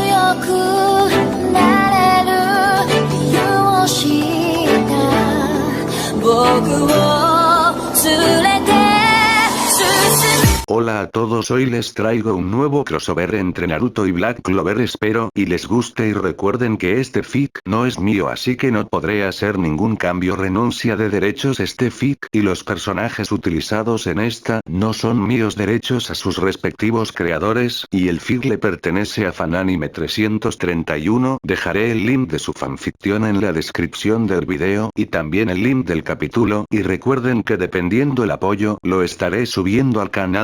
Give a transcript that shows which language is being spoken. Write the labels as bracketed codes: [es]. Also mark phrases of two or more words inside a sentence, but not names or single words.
[ja] なれる理由を知った僕を連れて進む [es] Hola a todos, hoy les traigo un nuevo crossover entre Naruto y Black Clover, espero y les guste y recuerden que este fic no es mío, así que no podré hacer ningún cambio, renuncia de derechos. Este fic y los personajes utilizados en esta no son míos, derechos a sus respectivos creadores, y el fic le pertenece a Fananime 331, dejaré el link de su fanficción en la descripción del video y también el link del capítulo, y recuerden que dependiendo el apoyo lo estaré subiendo al canal.